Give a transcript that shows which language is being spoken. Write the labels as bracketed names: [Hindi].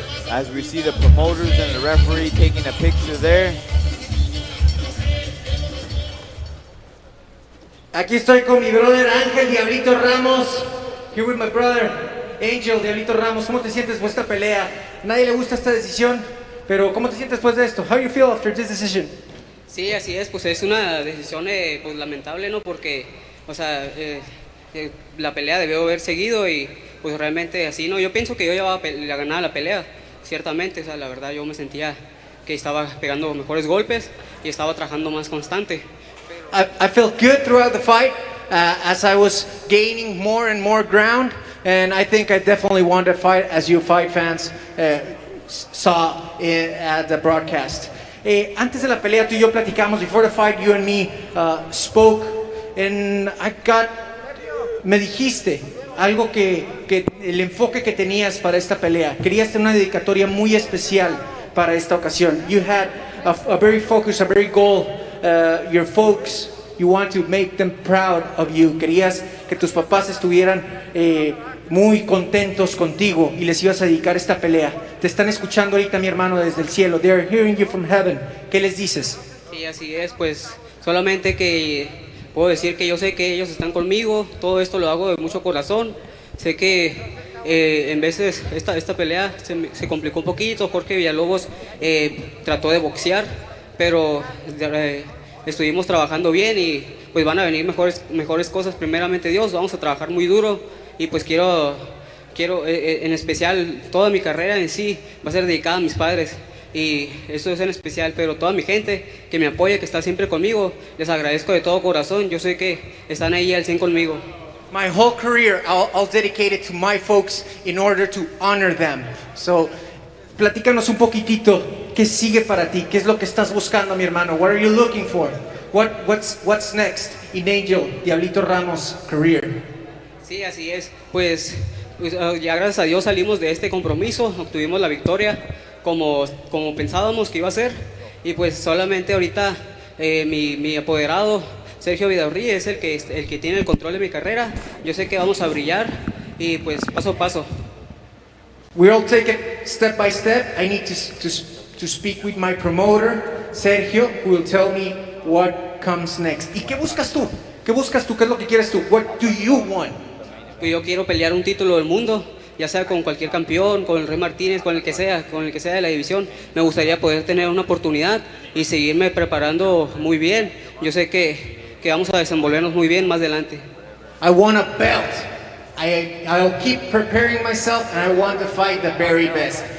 [English] As we see the promoters and the referee taking a picture there. [Spanish] Aquí estoy con mi brother Ángel Diablito Ramos. [English] Here with my brother Angel Diablito Ramos. [Spanish] ¿Cómo te sientes después de esta pelea? Nadie le gusta esta decisión, pero ¿cómo te sientes después de esto? [English] How do you feel after this decision? [Spanish] Sí, así es, pues es una decisión pues lamentable, ¿no? Porque, o sea, la pelea debió haber seguido y pues realmente así, ¿no? Yo pienso que yo ya ganaba la pelea, ciertamente, o sea, la verdad yo me sentía que estaba pegando mejores golpes y estaba trabajando más constante. [English] I felt good throughout the fight as I was gaining more and more ground, and I think I definitely won the fight, as you fight fans saw at the broadcast. [Spanish] Antes de la pelea, tú y yo platicamos. [English] Before the fight, you and me spoke, and [Spanish] me dijiste algo que el enfoque que tenías para esta pelea. Querías tener una dedicatoria muy especial para esta ocasión. [English] You had a very focus, a very goal. Your folks, you want to make them proud of you. [Spanish] Querías que tus papás estuvieran muy contentos contigo y les ibas a dedicar esta pelea. Te están escuchando ahorita, mi hermano, desde el cielo. [English] They are hearing you from heaven. [Spanish] ¿Qué les dices? Sí, así es, pues solamente que puedo decir que yo sé que ellos están conmigo. Todo esto lo hago de mucho corazón. Sé que en veces esta pelea se complicó un poquito. Jorge Villalobos trató de boxear, pero estuvimos trabajando bien y pues van a venir mejores cosas. Primeramente Dios, vamos a trabajar muy duro y pues quiero en especial toda mi carrera en sí va a ser dedicada a mis padres y eso es en especial, pero toda mi gente que me apoya, que está siempre conmigo, les agradezco de todo corazón. Yo sé que están ahí al 100 conmigo. [English] My whole career, I'll dedicate it to my folks in order to honor them. [Spanish] So, platícanos un poquitito, ¿qué sigue para ti? ¿Qué es lo que estás buscando, mi hermano? [English] What are you looking for? What's next in Angel Diablito Ramos' career? [Spanish] Sí, así es. Pues ya gracias a Dios salimos de este compromiso, obtuvimos la victoria como pensábamos que iba a ser. Y pues solamente ahorita mi apoderado Sergio Vidal es el que tiene el control de mi carrera. Yo sé que vamos a brillar y pues paso a paso. [English] We'll take it step by step. I need to speak with my promoter, Sergio, who will tell me what comes next. [Spanish] ¿Y qué buscas tú? ¿Qué buscas tú? ¿Qué es lo que quieres tú? [English] What do you want? [Spanish] Pues yo quiero pelear un título del mundo. ya sea con cualquier campeón, con el Rey Martínez, con el que sea de la división. Me gustaría poder tener una oportunidad y seguirme preparando muy bien. Yo sé que vamos a desenvolvernos muy bien más adelante. [English] I want a belt. I'll keep preparing myself and I want to fight the very best.